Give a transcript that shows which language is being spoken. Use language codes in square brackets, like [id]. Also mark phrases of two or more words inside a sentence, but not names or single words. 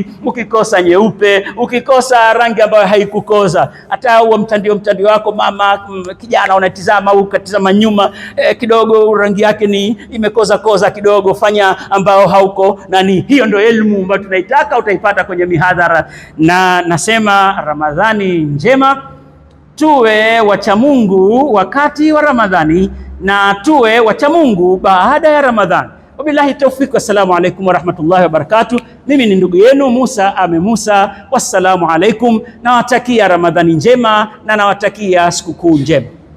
[sw] Ukikosa nyeupe, ukikosa rangi ambayo haikukoza, hata huo mtandio wako mama kijana unatizama au ukatizama nyuma kidogo rangi yake ni imekoza kidogo, fanya ambao hauko nani. Hiyo ndio elimu ambayo tunaitaka, utaipata kwenye mihadhara. Na nasema Ramadhani njema, tuwe wacha Mungu wakati wa Ramadhani na tuwe wacha Mungu baada ya Ramadhani. [ar] وبالله التوفيق, والسلام عليكم ورحمة الله وبركاته. [sw] Mimi ni ndugu yenu Musa Ame Musa, [ar] والسلام عليكم. [sw] Nawatakia Ramadhani njema na nawatakia sikukuu njema.